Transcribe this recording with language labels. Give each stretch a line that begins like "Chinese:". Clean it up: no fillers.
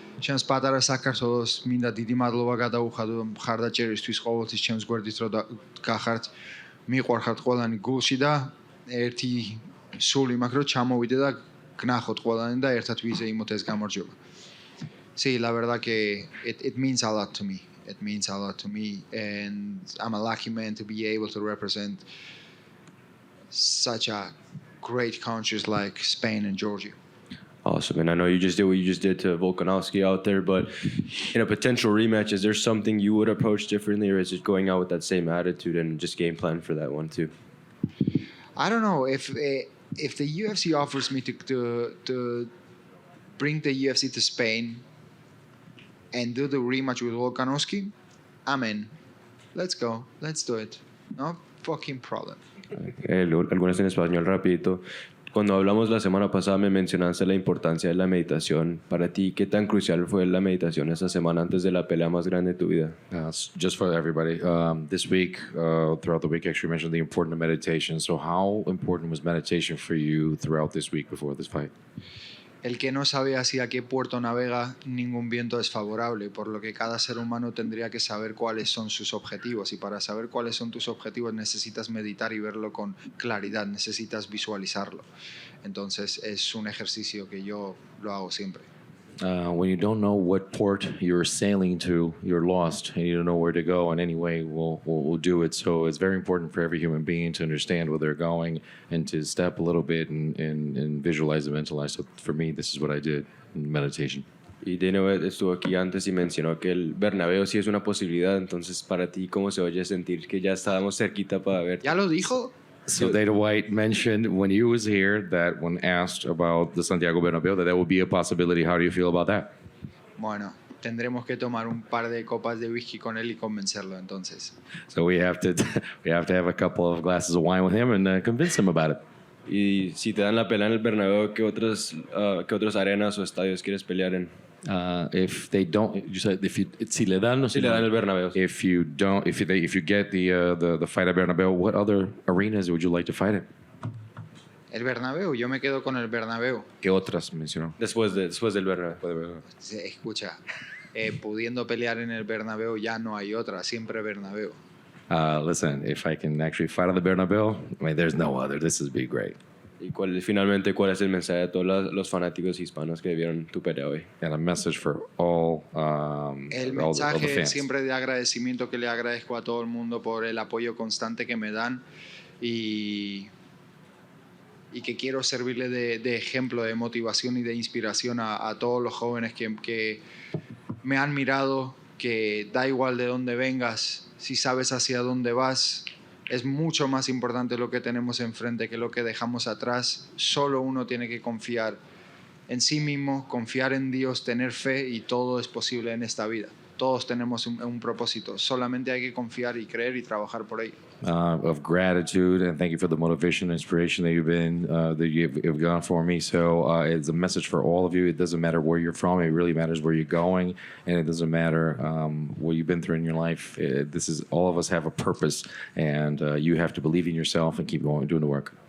Georgian: ჩემს პატარა საქართველოს მინდა დიდი მადლობა გადაუხადო მხარდაჭერისთვის ყოველთვის ჩემს გვერდით რომ გახართ მიყვარხართ ყველანი გულში და ერთი სული მაქვს რომ ჩამოვიდე და გნახოთ ყველანი და ერთად ვიზეიმოთ ეს გამარჯვება.
Spanish: Sí, la verdad que
English: it means a lot to me. It means a lot to me, and I'm a lucky man to be able to represent such a great countries like Spain and Georgia. Awesome. And I know you just did what you just did to Volkanovski out there, but in a potential rematch, is there something you would approach differently, or is it going out with that same attitude and just game plan for that one too? I don't know. If the UFC offers me to bring the UFC to Spain and do the rematch with Volkanovski, I'm in. Let's go. Let's do it. No fucking problem.
Spanish: Algunas en español rapidito. Cuando hablamos la semana pasada me mencionaste la importancia de la meditación. Para ti, ¿qué tan crucial fue la meditación esa semana antes de la pelea más grande de tu vida?
English: Just for everybody, this week, throughout the week, actually mentioned the importance of meditation. So how important was meditation for you throughout this week before this fight?
Spanish: El que no sabe hacia qué puerto navega, ningún viento es favorable, por lo que cada ser humano tendría que saber cuáles son sus objetivos, y para saber cuáles son tus objetivos necesitas meditar y verlo con claridad, necesitas visualizarlo. Entonces es un ejercicio que yo lo hago siempre.
English: When you don't know what port you're sailing to, you're lost, and you don't know where to go. And anyway, we'll do it. So it's very important for every human being to understand where they're going and to step a little bit and visualize and mentalize. So for me, this is what I did in meditation.
Spanish: Y de nuevo estuvo aquí antes y mencionó que el Bernabéu sí es una posibilidad. Entonces, para ti, ¿cómo se oye sentir que ya estábamos cerquita para ver? ¿Ya lo dijo?
English: So Dana White mentioned when he was here that when asked about the Santiago Bernabéu, that would be a possibility. How do you feel about that?
Spanish: Bueno, tendremos que tomar un par de copas de whisky con él y convencerlo entonces.
English: So we have to have a couple of glasses of wine with him and convince him about it.
Spanish: Y si te dan la pelea en el Bernabéu, ¿qué otras arenas o estadios quieres pelear en?
English: If they don't, you said
Spanish: si le dan el Bernabéu.
English: If you get the fight at Bernabéu, what other arenas would you like to fight in?
Spanish: El Bernabéu, yo me quedo con el Bernabéu. ¿Qué otras mencionó? Después del Bernabéu. Escucha, pudiendo pelear en el Bernabéu ya no hay otra, siempre Bernabéu.
English: Listen, if I can actually fight on the Bernabéu, I mean, there's no other. This would be great.
Spanish: ¿Y finalmente cuál es el mensaje de todos los fanáticos hispanos que vieron tu pelea hoy?
English: And a message for all,
Spanish: el
English: all
Spanish: mensaje
English: the fans.
Spanish: Siempre de agradecimiento que le agradezco a todo el mundo por el apoyo constante que me dan y que quiero servirle de ejemplo, de motivación y de inspiración a todos los jóvenes que me han mirado, que da igual de dónde vengas, si sabes hacia dónde vas, es mucho más importante lo que tenemos enfrente que lo que dejamos atrás. Solo uno tiene que confiar en sí mismo, confiar en Dios, tener fe, y todo es posible en esta vida. Todos tenemos un propósito, solamente hay que confiar y creer y trabajar por ello.
English: Of gratitude, and thank you for the motivation and inspiration that you've gone for me. So it's a message for all of you. It doesn't matter where you're from. It really matters where you're going, and it doesn't matter what you've been through in your life. All of us have a purpose, and you have to believe in yourself and keep going, doing the work.